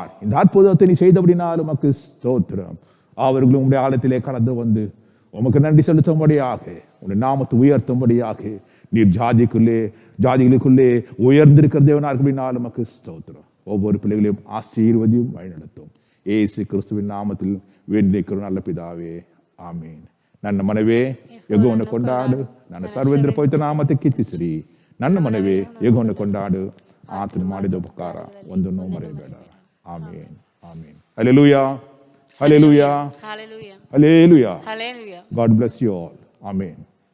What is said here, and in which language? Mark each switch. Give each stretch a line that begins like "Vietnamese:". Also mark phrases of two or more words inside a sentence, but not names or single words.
Tamil: இந்த அற்புதத்தை நீ செய்தபடினால் உமக்கு ஸ்தோத்திரம். அவர்களும் உம்முடைய ஆலயத்திலே கடந்து வந்து உமக்கு நன்றி செலுத்தும்படியாக, உம்முடைய நாமத்தை உயர்த்தும்படியாக நீர் ஜாதிகளுக்குள்ளே உயர்ந்திருக்கிற தேவனா இருக்கிறபடினாலும் உமக்கு ஸ்தோத்திரம். ஒவ்வொரு பிள்ளைகளையும் ஆசீர்வதியும் வழிநடத்தும். இயேசு கிறிஸ்துவின் நாமத்தில் வேண்டிக்கிறோம் நல்ல பிதாவே,
Kannada: ಆಮೇನ್. ನನ್ನ ಮನವೇ ಯೆಹೋವನ ಕೊಂಡಾಡು, ನನ್ನ ಸರ್ವೇಂದ್ರ ಪವಿತ್ರ ನಾಮಕ್ಕೆ ಕೀರ್ತಿಸಿರಿ. ನನ್ನ ಮನವೇ ಯೆಹೋವನ ಕೊಂಡಾಡು, ಆತನು ಮಾಡಿದ ಉಪಕಾರ ಒಂದನ್ನು ಮರೆಯಬೇಡ. ಆಮೇನ್, ಆಮೇನ್. ಹಲ್ಲೆಲೂಯಾ, ಹಲ್ಲೆಲೂಯಾ,
English: Hallelujah.
Kannada: ಹಲ್ಲೆಲೂಯಾ.
English: Hallelujah. God bless you all. Amen.